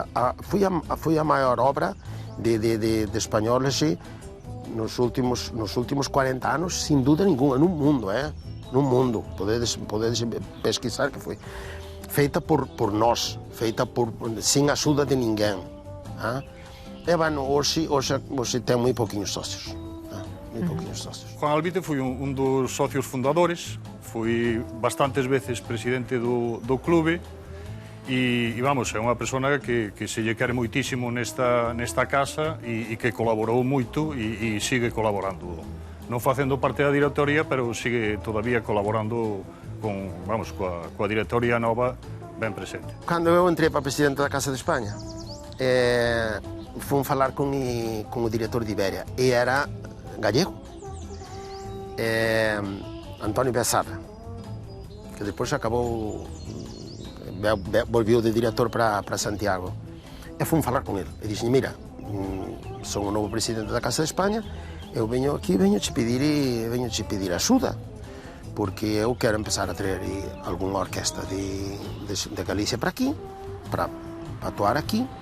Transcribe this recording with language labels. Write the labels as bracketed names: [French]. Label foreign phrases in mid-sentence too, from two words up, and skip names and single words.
[Portuguese] Foi a maior obra de espanhóis nos últimos 40 anos, sem dúvida nenhuma, no mundo, no mundo. Podedes pesquisar que foi feita por nós, feita sem ajuda de ninguém. Hoje tem muito pouquinhos sócios. [Galician] Juan Albite foi un dos socios fundadores, foi bastantes veces presidente do clube e vamos, é unha persona que se lle quere moitísimo nesta casa e que colaborou moito e sigue colaborando. Non facendo parte da directoría, pero sigue todavía colaborando coa directoría nova ben presente. Cando eu entrei para presidente da Casa de España, fui falar con o director de Iberia e era gallego, António Bessada, que depois acabou, volveu de diretor para Santiago. [Portuguese] E fui falar com ele. E disse, mira, sou o novo presidente da Casa de Espanha, eu venho aqui, venho te pedir ajuda, porque eu quero começar a trazer alguma orquestra de Galícia para aqui, para atuar aqui.